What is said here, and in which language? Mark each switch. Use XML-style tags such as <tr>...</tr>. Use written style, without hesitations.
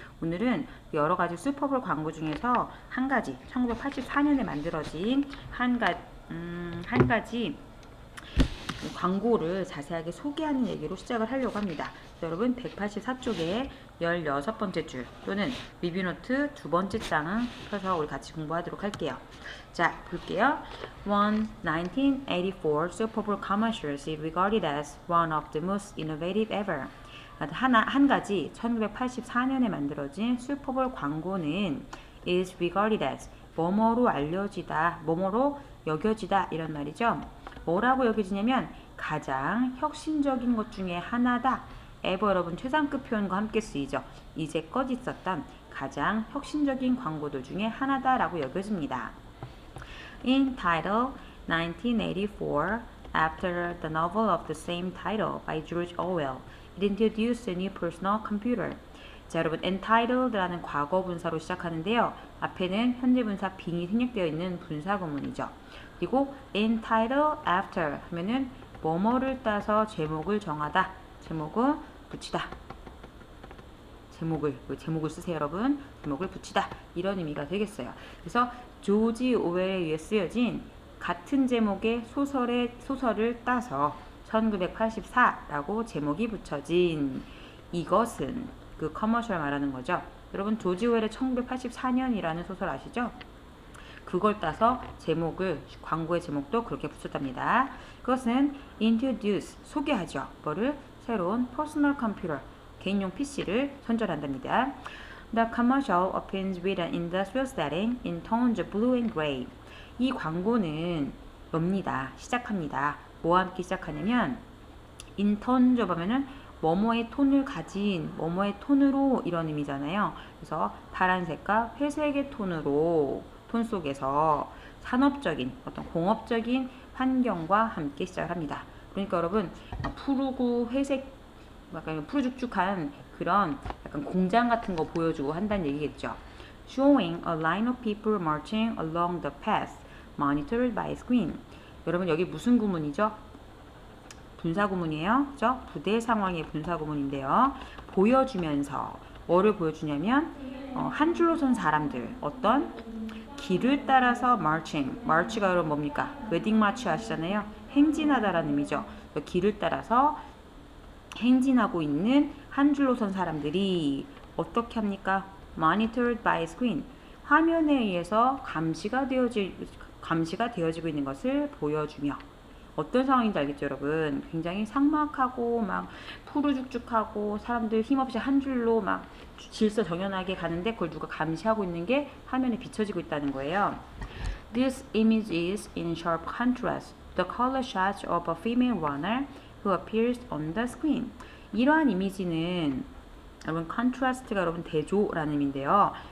<ko>오늘은 여러 가지 슈퍼볼 광고 중에서 한 가지 1984년에 만들어진 한 가지 광고를 자세하게 소개하는 얘기로 시작을 하려고 합니다. 여러분 184쪽에 16번째 줄 또는 리뷰노트 2번째 장을 펴서 우리 같이 공부하도록 할게요. 자, 볼게요.</ko> <en>1984 Super Bowl commercial is regarded as one of the most innovative ever.</en> <ko>한 가지 1984년에 만들어진 슈퍼볼 광고는</ko> <en>is regarded as</en> <ko>뭐뭐로 알려지다, 뭐뭐로 여겨지다 이런 말이죠. 뭐라고 여겨지냐면 가장 혁신적인 것 중에 하나다. ever 여러분 최상급 표현과 함께 쓰이죠. 이제껏 있었던 가장 혁신적인 광고들 중에 하나다라고 여겨집니다.</ko> <en>In title 1984, after the novel of the same title by George Orwell, it introduced a new personal computer.</en> <ko>자, 여러분 entitled라는 과거 분사로 시작하는데요. 앞에는 현재 분사 being이 생략되어 있는 분사 구문이죠. 그리고</ko> <en>entitled after</en> <ko>하면은 뭐뭐를 따서 제목을 정하다. 제목을 붙이다. 제목을 쓰세요, 여러분. 제목을 붙이다. 이런 의미가 되겠어요. 그래서 조지 오웰에 의해 쓰여진 같은 제목의 소설을 따서 1984라고 제목이 붙여진 이것은 그 커머셜 말하는 거죠. 여러분 조지 오웰의 1984년이라는 소설 아시죠? 그걸 따서 광고의 제목도 그렇게 붙였답니다. 그것은 introduce, 소개하죠. 뭐를? 새로운 personal computer, 개인용 PC를 선전한답니다.</ko> <en>The commercial opens with an industrial setting in tones of blue and gray.</en> <ko>이 광고는 시작합니다. 뭐와 함께 시작하냐면</ko> <en>in tones of</en> <ko>하면은 뭐뭐의 톤을 가진, 뭐뭐의 톤으로 이런 의미잖아요. 그래서 파란색과 회색의 톤으로 톤 속에서 산업적인 어떤 공업적인 환경과 함께 시작을 합니다. 그러니까 여러분 푸르고 회색 약간 푸르죽죽한 그런 약간 공장 같은 거 보여주고 한다는 얘기겠죠.</ko> <en>Showing a line of people marching along the path monitored by screen.</en> <ko>여러분 여기 무슨 구문이죠? 분사 구문이에요. 그죠? 부대 상황의 분사 구문인데요. 보여주면서 뭐를 보여주냐면 한 줄로 선 사람들 어떤 길을 따라서 march가 여러분 뭡니까? 웨딩 마치 아시잖아요. 행진하다라는 의미죠. 길을 따라서 행진하고 있는 한 줄로 선 사람들이 어떻게 합니까?</ko> <en>monitored by screen.</en> <ko>화면에 의해서 감시가 되어지고 있는 것을 보여주며 어떤 상황인지 알겠죠, 여러분? 굉장히 삭막하고 막 푸르죽죽하고 사람들 힘없이 한 줄로 막 질서정연하게 가는데 그걸 누가 감시하고 있는 게 화면에 비춰지고 있다는 거예요.</ko> <en>This image is in sharp contrast. The color shot of a female runner who appears on the screen.</en> <ko>이러한 이미지는 여러분 contrast가 여러분 대조라는 의미인데요.</ko>